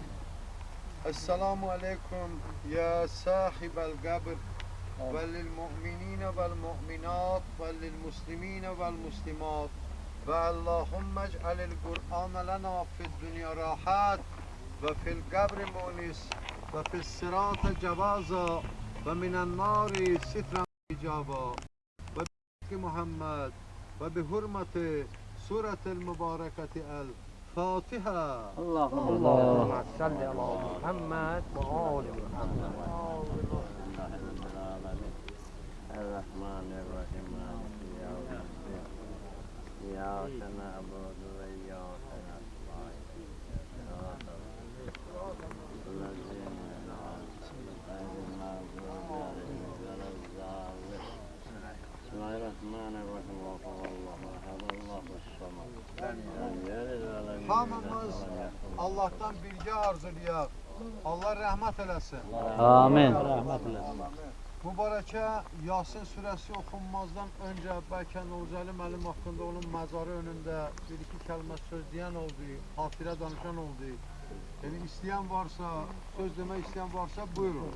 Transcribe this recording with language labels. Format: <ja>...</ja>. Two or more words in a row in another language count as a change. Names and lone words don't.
<ar>السلام عليكم يا صاحب القبر وللمؤمنين والمؤمنات وللمسلمين والمسلمات واللهم اجعل القرآن لنا في الدنيا راحة وفي القبر مونسا وفي الصراط جوازا ومن النار سترا حجابا وبمحمد وبحرمة سورة المباركة الفاتحة. اللهم صل على محمد وآل محمد. الرحمن الرحيم. إياك نعبد وإياك نستعين.</ar> <az>Hamımız Allah'tan bilgi arzulayaq. Allah rəhmət eləsin. Amin. Mübarəkə Yasin surəsi oxunmazdan öncə bəlkə Novruzəli müəllim haqqında onun məzarı önündə bir-iki kəlmə söz deyən oldu, xatirə danışan oldu. Yəni istəyən varsa, söz demək istəyən varsa buyurun.</az>